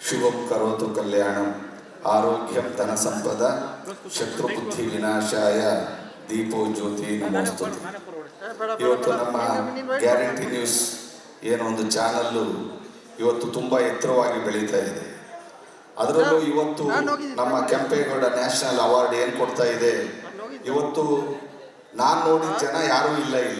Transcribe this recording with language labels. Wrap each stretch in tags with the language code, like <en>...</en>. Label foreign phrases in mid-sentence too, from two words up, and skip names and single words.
<sa>ಶುಭಂ ಕರೋತು ಕಲ್ಯಾಣಂ ಆರೋಗ್ಯಂ ಧನ ಸಂಪದ ಶತ್ರುಬುದ್ಧಿ ವಿನಾಶಾಯ ದೀಪೋ ಜ್ಯೋತಿ ನಮೋಸ್ತುತೆ.</sa> <kn>ಇವತ್ತು ನಮ್ಮ ಗ್ಯಾರಂಟಿ ನ್ಯೂಸ್ ಏನೋ ಒಂದು ಚಾನಲ್ಲು ಇವತ್ತು ತುಂಬ ಎತ್ತರವಾಗಿ ಬೆಳೀತಾ ಇದೆ. ಅದರಲ್ಲೂ ಇವತ್ತು ನಮ್ಮ ಕೆಂಪೇಗೌಡ ನ್ಯಾಷನಲ್ ಅವಾರ್ಡ್ ಏನು ಕೊಡ್ತಾ ಇದೆ, ಇವತ್ತು ನಾನು ನೋಡಿದ ಜನ ಯಾರೂ ಇಲ್ಲ ಇಲ್ಲಿ.</kn>